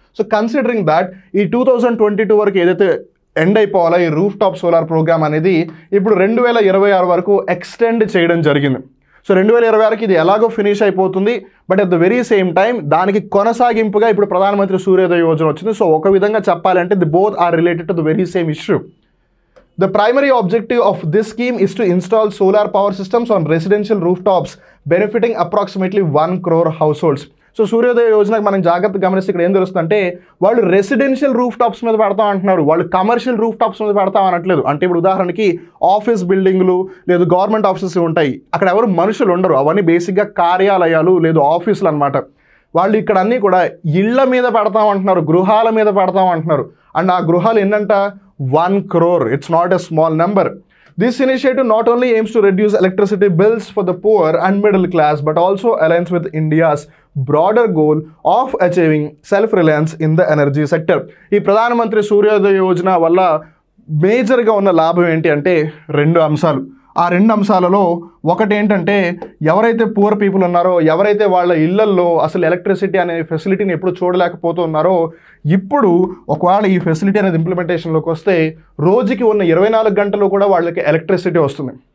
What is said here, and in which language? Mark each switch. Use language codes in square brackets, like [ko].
[te] So considering that ఈ 2022 వరకు ఏదైతే ఎండ్ అయిపోవాలో ఈ రూఫ్ టాప్ సోలార్ ప్రోగ్రామ్ అనేది ఇప్పుడు 2026 వరకు ఎక్స్టెండ్ చేయడం జరిగింది. సో 2026కి ఇది ఎలాగో ఫినిష్ అయిపోతుంది. [en] but at the very same time [te] దానికి కొనసాగింపుగా ఇప్పుడు ప్రధానమంత్రి సూర్యోదయ యోజన వచ్చింది. [en] so [te] ఒక విధంగా చెప్పాలంటే [en] The both are related to the very same issue. The primary objective of this scheme is to install solar power systems on residential rooftops, benefiting approximately 1 crore households. [te] So సూర్యోదయ యోజనకు మనం జాగ్రత్తగా గమనిస్తే ఇక్కడ ఏం తెలుస్తుందంటే వాళ్ళు రెసిడెన్షియల్ రూఫ్ టాప్స్ మీద పెడతాం అంటున్నారు, వాళ్ళు కమర్షియల్ రూఫ్ టాప్స్ మీద పెడతాం అనట్లేదు. అంటే ఇప్పుడు ఉదాహరణకి ఆఫీస్ బిల్డింగ్లు లేదు గవర్నమెంట్ ఆఫీసెస్ ఉంటాయి, అక్కడ ఎవరు మనుషులు ఉండరు, అవన్నీ బేసిక్గా కార్యాలయాలు లేదు ఆఫీసులు అనమాట. వాళ్ళు ఇక్కడ అన్నీ కూడా ఇళ్ల మీద పెడతాం అంటున్నారు, గృహాల మీద పెడతాం అంటున్నారు. అండ్ ఆ గృహాలు ఎన్నంట 1 crore. [en] It's not a small number. This initiative not only aims to reduce electricity bills for the poor and middle class, but also aligns with India's broader goal of achieving self-reliance in the energy sector. [te] ఈ ప్రధానమంత్రి సూర్యోదయ యోజన వల్ల మేజర్గా ఉన్న లాభం ఏంటి అంటే 2 అంశాలు. ఆ 2 అంశాలలో ఒకటి ఏంటంటే ఎవరైతే పూర్ పీపుల్ ఉన్నారో, ఎవరైతే వాళ్ళ ఇళ్లల్లో అసలు ఎలక్ట్రిసిటీ అనే ఫెసిలిటీని ఎప్పుడు చూడలేకపోతున్నారో, ఇప్పుడు ఒకవేళ ఈ ఫెసిలిటీ అనేది ఇంప్లిమెంటేషన్లోకి వస్తే రోజుకి ఉన్న 24 గంటలు కూడా వాళ్ళకి ఎలక్ట్రిసిటీ వస్తుంది.